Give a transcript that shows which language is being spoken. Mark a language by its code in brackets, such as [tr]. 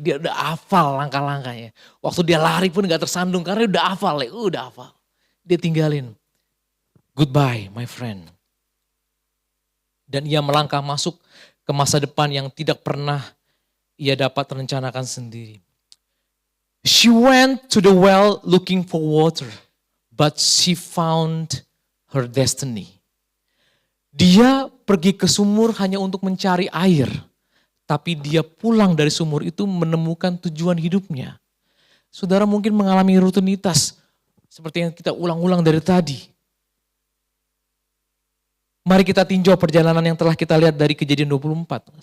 [id] Dia udah hafal langkah-langkahnya. Waktu dia lari pun gak tersandung karena udah hafal. Udah hafal. Dia tinggalin. [en] Goodbye my friend. [id] Dan ia melangkah masuk ke masa depan yang tidak pernah ia dapat rencanakan sendiri. [en] She went to the well looking for water, but she found her destiny. [id] Dia pergi ke sumur hanya untuk mencari air, tapi dia pulang dari sumur itu menemukan tujuan hidupnya. Saudara mungkin mengalami rutinitas seperti yang kita ulang-ulang dari tadi. Mari kita tinjau perjalanan yang telah kita lihat dari Kejadian 24.